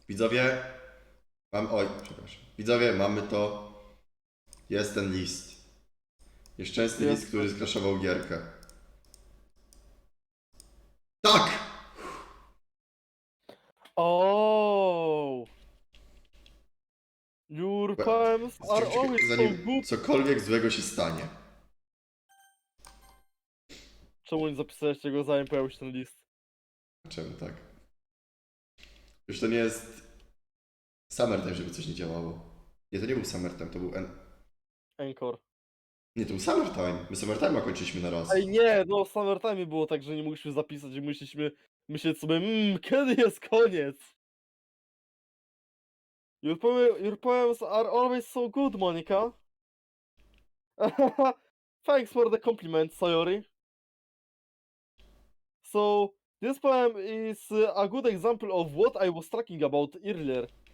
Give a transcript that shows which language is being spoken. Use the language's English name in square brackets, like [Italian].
[Polish] Widzowie, oj, przepraszam. Widzowie, mamy to. Jest ten list. Nieszczęsny list, który skraszował gierkę. Tak! [English] Oh, your poems are always so [Polish] Zanim [English] good. [Polish] cokolwiek złego się stanie. Czemu nie zapisałeś tego, zanim pojawił się ten list? Czemu tak? Już to nie jest Summertime, żeby coś nie działało. Nie, to nie był Summertime, to był Encore. Nie, to był Summertime. My Summertime'a kończyliśmy na raz. Ej, nie, no w Summertime było tak, że nie mogliśmy zapisać i musieliśmy myśleć sobie, kiedy jest koniec? [English] Your poems are always so good, Monica. Thanks for the compliment, Sayori. So, this poem is a good example of what I was talking about earlier.